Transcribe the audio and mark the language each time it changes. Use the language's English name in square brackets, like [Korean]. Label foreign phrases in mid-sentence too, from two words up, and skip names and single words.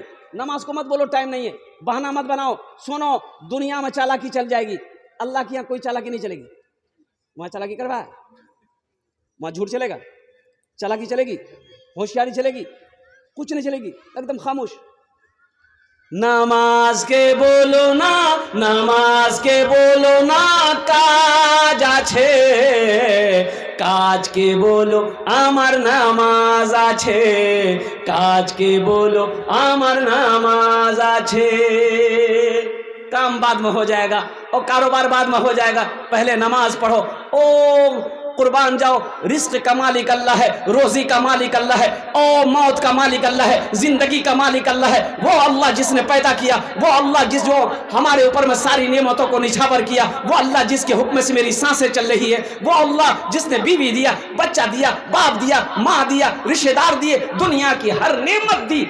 [Urdu] نماز کو مت بولو ٹائم نہیں ہے, بہانہ مت بناؤ. سنو, دنیا میں چالاکی چل جائے گی, اللہ کے یہاں کوئی چالاکی نہیں چلے گی. وہاں چالاکی کروا, وہاں جھوٹ چلے گا, چالاکی چلے گی, ہوشیاری چلے گی, کچھ نہیں چلے گی, ایک دم خاموش. نماز کے بولو نا, نماز کے بولو نا, [Bangla] কাজ আছে, কাজ কে বলো আমার নামাজ আছে, কাজ কে বলো আমার নামাজ আছে. [Urdu] کام بعد میں ہو جائے گا اور کاروبار بعد میں ہو جائے گا, پہلے نماز پڑھو. او قربان جاؤ, رزق کا مالک اللہ ہے, روزی کا مالک اللہ ہے, او موت کا مالک اللہ ہے, زندگی کا مالک اللہ ہے. وہ اللہ جس نے پیدا کیا, وہ اللہ جس جو ہمارے اوپر میں ساری نعمتوں کو نچھاور کیا, وہ اللہ جس کے حکم سے میری سانسیں چل رہی ہے, وہ اللہ جس نے بیوی دیا, بچہ دیا, باپ دیا, ماں دیا, رشتے دار دیے, دنیا کی ہر نعمت دی.